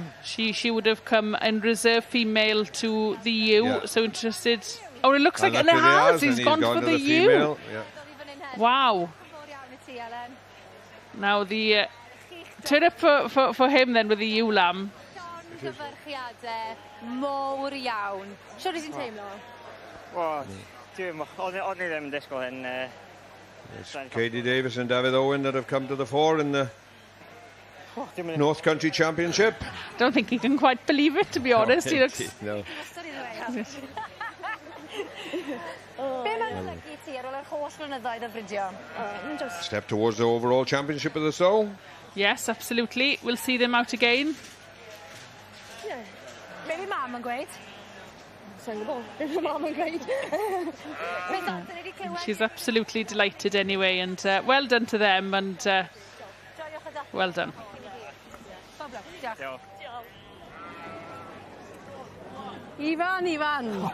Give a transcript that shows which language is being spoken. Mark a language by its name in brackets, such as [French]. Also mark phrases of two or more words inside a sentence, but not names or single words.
[English] She would have come in reserve female to the ewe. Yeah. So interested. Oh, it looks like it has. He's gone for the ewe. Yeah. Wow. Now the turn up for him then with the ewe lamb. [Welsh] Mawr iawn. Siwr i ti'n teimlo? Wel, o'n I ddim yn disgwyl hyn. [English] It's Katie Davis and David Owen that have come to the fore in the North Country Championship. Don't think he can quite believe it, to be honest. He looks... No. Step towards the overall championship of the sow. Yes, absolutely. We'll see them out again. Yeah. Maybe [Welsh] Mam yn gweud. [English] She's absolutely delighted anyway, and well done to them, and well done. Ivan.